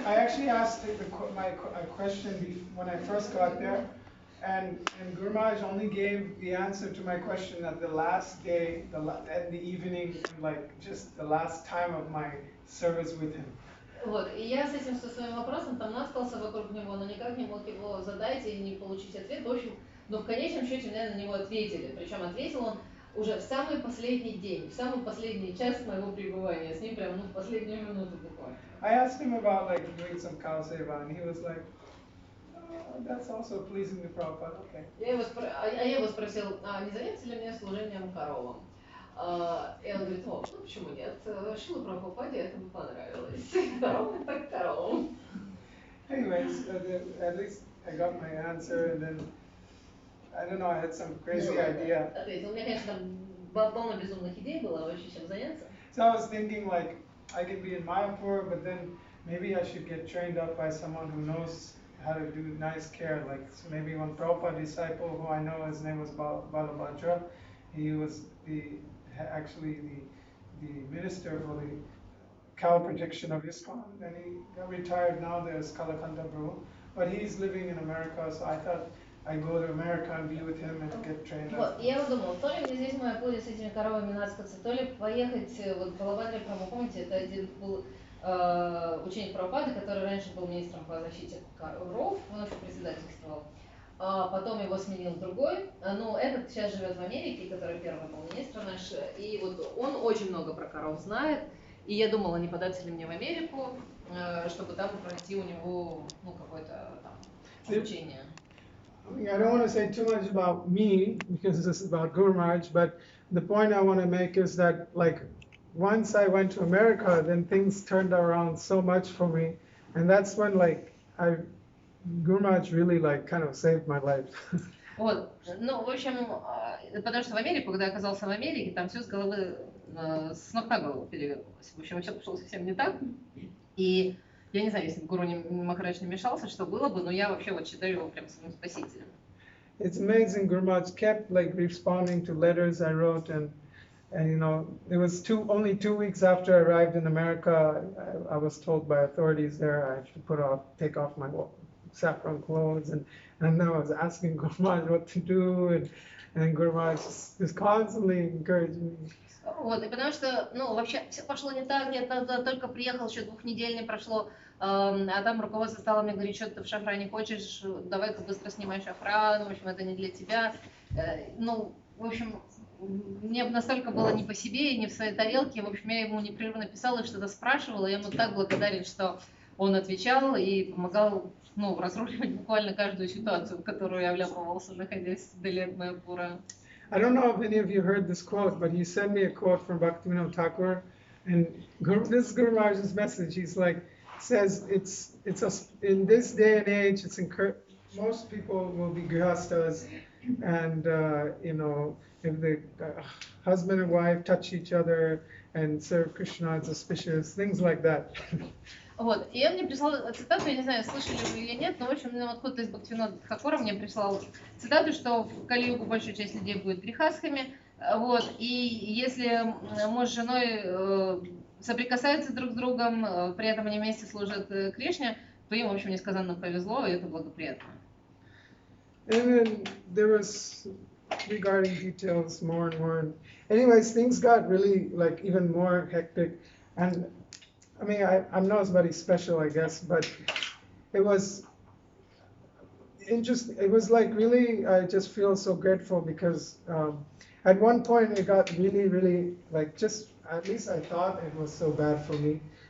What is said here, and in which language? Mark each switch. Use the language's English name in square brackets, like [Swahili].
[English] I actually asked my question when I first got there, and Guru Maharaj only gave the answer to my question at the last day, at the evening, like just the last time of my service with him. [Russian] Вот, и я с этим со своим вопросом там наткался вокруг него, но никак не мог его задать и не получить ответ. В общем, но в конечном счете мне на него ответили. Причем ответил он уже в самый последний день, в самый последний час моего пребывания с ним, прямо в последнюю минуту буквально. [English] I asked him about like doing some cow seva, and he was like, oh, that's also pleasing to Prabhupada. Okay. [Russian] Я его спросил, не заняться ли мне служением коровам? И он говорит, ну почему нет? Шила Прабхупаде это бы понравилось. Коровам так коровам. [English] Anyways, at least I got my answer, and then I don't know, I had some crazy idea. [Russian] Ответил, у меня, конечно, там полно безумных идей было вообще чем заняться. [English] So I was thinking like I could be in Mayapur, but then maybe I should get trained up by someone who knows how to do nice care. Like so maybe one Prabhupada disciple who I know, his name was Balabhadra. He was actually the minister for the cow protection of ISKCON. Then he got retired now. There's Kalakanta Prabhu, but he's living in America. So I thought I'd go to America and be with him and get trained up. [Russian] Вот, я вот думала, то ли мне здесь в Маяпуре с этими коровами наскаться, то ли поехать вот в Балабхадре Прабху, помните, это один был ученик Прабхупады, который раньше был министром по защите коров, он вообще председательствовал. Потом его сменил другой, но этот сейчас живет в Америке, который первый был министр наш, и вот он очень много про коров знает, и я думала, не податься ли мне в Америку, чтобы там пройти у него, ну, какое-то там обучение. [English] I mean, I don't want to say too much about me because this is about Guru Maharaj, but the point I want to make is that, like, once I went to America, then things turned around so much for me, and that's when, like, Guru Maharaj really, like, kind of saved my life. [Russian] Вот, ну, в общем, потому что в Америку, когда я оказался в Америке, там все с головы, с ног на голову перевернулось. В общем, все пошло совсем не так. И я не знаю, если бы Гуру Махарадж не мешался, что было бы, но я вообще вот считаю его прям своим спасителем. [English] It's amazing. Guru Maharaj kept, like, responding to letters I wrote, and you know, it was only 2 weeks after I arrived in America, I was told by authorities there I had to take off my saffron clothes, and then I was asking Guru Maharaj what to do, and Guru Maharaj just constantly encouraging me. [Russian] Вот, и потому что, ну, вообще все пошло не так, я только приехал, еще 2 недель не прошло, а там руководство стало мне говорить, что ты в шафране хочешь, давай-ка быстро снимай шафран, в общем, это не для тебя. Ну, в общем, мне настолько было не по себе и не в своей тарелке, в общем, я ему непрерывно писала и что-то спрашивала, я ему так благодарен, что он отвечал и помогал, ну, разруливать буквально каждую ситуацию, в которую я вляпывался, находясь вдали от Маяпура. [English] I don't know if any of you heard this quote, but he sent me a quote from Bhaktivinoda Thakur, and this is Guru Maharaj's message. He's like, says in this day and age, most people will be grihastas, and you know, if the husband and wife touch each other and serve Krishna, it's auspicious, things like that. [Russian] Вот, и он мне прислал цитату, я не знаю, слышали вы или нет, но, в общем, вот кто-то из Бхактивинода Тхакура мне прислал цитату, что в Кали-югу большая часть людей будет грехасхами, вот, и если муж с женой соприкасаются друг с другом, при этом они вместе служат Кришне, то им, в общем, несказанно повезло, и это благоприятно. [English] And then there was, regarding details, more and more. And anyways, things got really, like, even more hectic, and I mean, I'm not somebody special, I guess, but it was interesting. It was like really, I just feel so grateful because at one point it got really, really, like, just, at least I thought it was so bad for me.